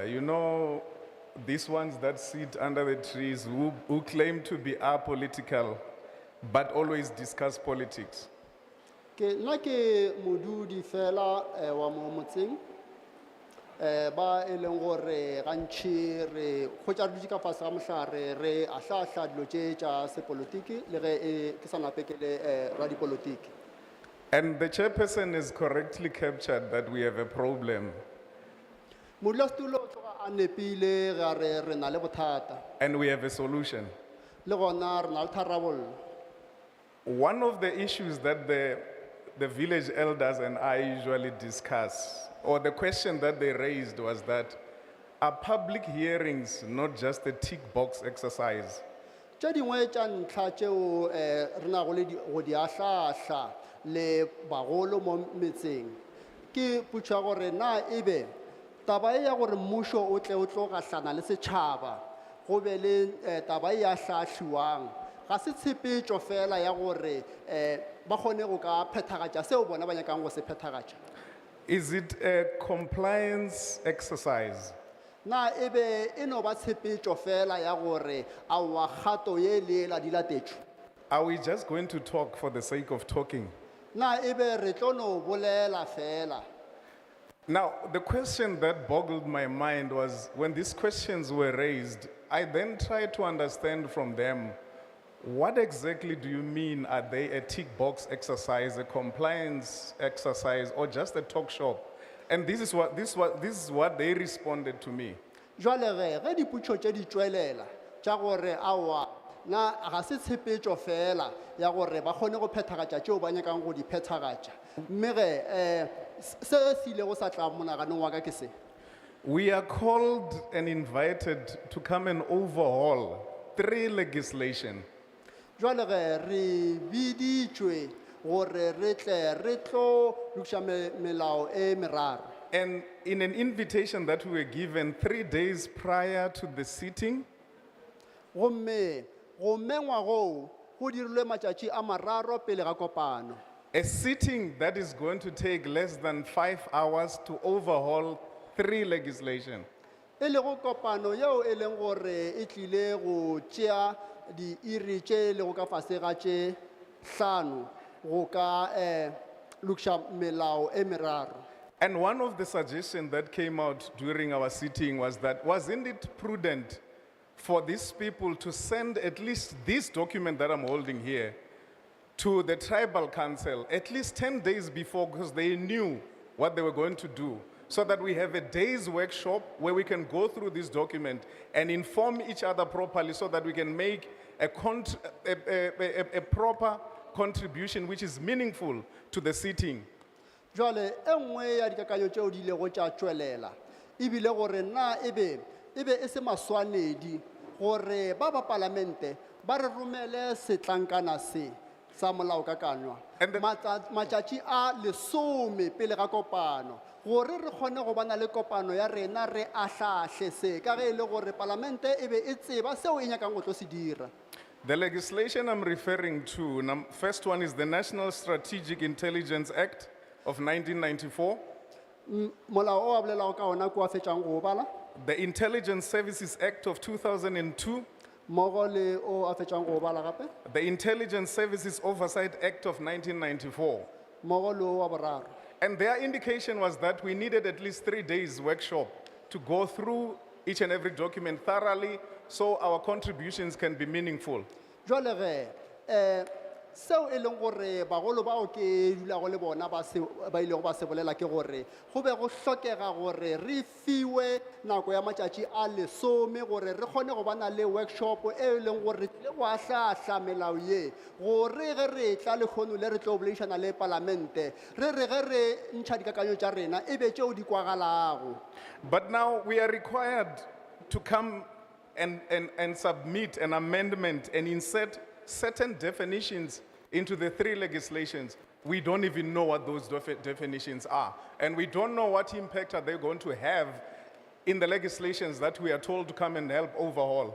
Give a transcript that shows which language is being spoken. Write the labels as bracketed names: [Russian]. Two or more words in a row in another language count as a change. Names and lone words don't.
[English] You know, these ones that sit under the trees who claim to be apolitical, but always discuss politics. [Northern Sotho] Nna ke modudi fela wa mo motseng ba e leng gore gantši re khotša re dutše ka fase ga mohlare re ahlahla dilo tše tša sepolotiki le ge ke sa nape ke le radipolotiki. [English] And the chairperson has correctly captured that we have a problem. [Northern Sotho] Modulasetulo o tloga a nepile ge a re re na le bothata [English] And we have a solution. [Northern Sotho] le gona re na le tharabollo. [English] One of the issues that the village elders and I usually discuss, or the question that they raised was that, are public hearings not just a tick box exercise? [Northern Sotho] Tše dingwe tša ntlha tšeo re nago le go di ahlahla le bagolo mo metseng ke putša gore na ebe taba e ya gore mmušo o tle o tlo gahlana le setšhaba go be le taba e ahlahliwang ga se tshepetšo fela ya gore ba kgone go ka phethagatša seo bona ba nyakang go se phethagatša. [English] Is it a compliance exercise? [Northern Sotho] Na ebe e no ba tshepetšo fela ya gore aowa kgato ye le ela di latetšwe. [English] Are we just going to talk for the sake of talking? [Northern Sotho] Na ebe re tlo no bolela fela. [English] Now, the question that boggled my mind was when these questions were raised, I then tried to understand from them, what exactly do you mean? Are they a tick box exercise, a compliance exercise, or just a talk shop? And this is what they responded to me. [Northern Sotho] Jwale ge diputšo tše di tšwelela tša gore aowa na ga se tshepetšo fela ya gore ba kgone go phethagatša tšeo ba nyakang go di phethagatša. Mme ge se se ilego sa tla monaganong wa ka ke se. [English] We are called and invited to come and overhaul 3 legislation. [Northern Sotho] Jwale ge re biditšwe gore re tle re tlo lokiša melao e meraro. [English] And in an invitation that we were given 3 days prior to the sitting, [Northern Sotho] Gomme go mengwa go go dirilwe matšatši a mararo pele ga kopano. [English] a sitting that is going to take less than 5 hours to overhaul 3 legislation. [Northern Sotho] E lego kopano yeo e leng gore e tlile go tšea di iri tše lego ka fase ga tše hlano go ka lokiša melao e meraro. [English] And one of the suggestions that came out during our sitting was that, wasn't it prudent for these people to send at least this document that I'm holding here to the tribal council at least 10 days before, because they knew what they were going to do, so that we have a day's workshop where we can go through this document and inform each other properly so that we can make a proper contribution which is meaningful to the sitting. [Northern Sotho] Jwale e nngwe ya dikakanyo tšeo di ilego tša tšwelela ebile gore na ebe e se maswanedi gore ba palamente ba re romele setlankana se sa molaokakanywa matšatši a 10 pele ga kopano gore re kgone go bana le kopano ya rena re ahlahle se ka ge e le gore palamente ebe e tseba seo e nyakang go tlo se dira. [English] The legislation I'm referring to, first one is the National Strategic Intelligence Act of 1994. [Northern Sotho] Molao o a bolelago ka ona ko a fetšang go bala. [English] The Intelligence Services Act of 2002. [Northern Sotho] Mmogo le o a fetšang go bala gape. [English] The Intelligence Services Oversight Act of 1994. [Northern Sotho] Mmogo le o wa boraro. [English] And their indication was that we needed at least 3 days workshop to go through each and every document thoroughly so our contributions can be meaningful. [Northern Sotho] Jwale ge seo e leng gore bagolo bao ke dulago le bona ba ilego ba se bolela ke gore go be go hlokega gore re fiwe nako ya matšatši a 10 gore re kgone go bana le workshop e leng gore le go ahlahla melao ye gore ge re tla lekgono le re tlo boledišana le palamente re ge re ntšha dikakanyo tša rena e be tšeo di kwagalago. [English] But now we are required to come and submit an amendment and insert certain definitions into the 3 legislations. We don't even know what those definitions are. And we don't know what impact are they going to have in the legislations that we are told to come and help overhaul.